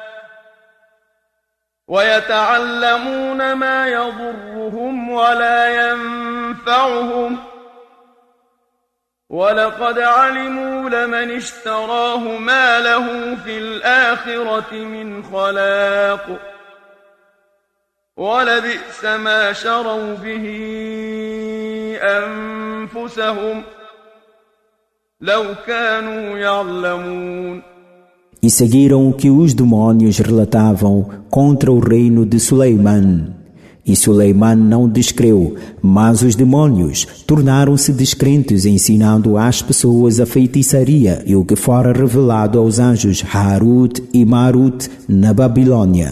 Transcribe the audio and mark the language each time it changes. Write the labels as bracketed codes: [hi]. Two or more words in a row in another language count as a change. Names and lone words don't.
[ar] وَيَتَعَلَّمُونَ مَا يَضُرُّهُمْ وَلَا يَنفَعُهُمْ وَلَقَدْ عَلِمُوا لَمَنِ اشْتَرَاهُ مَا لَهُ فِي الْآخِرَةِ مِنْ خَلَاقٍ وَلَبِئْسَ مَا شَرَوْا بِهِ أَنفُسَهُمْ لَوْ كَانُوا يَعْلَمُونَ. [pt] E seguiram o que os demónios relatavam contra o reino de Suleiman. E Suleiman não descreu, mas os demónios tornaram-se descrentes, ensinando às pessoas a feitiçaria e o que fora revelado aos anjos Harut e Marut na Babilônia.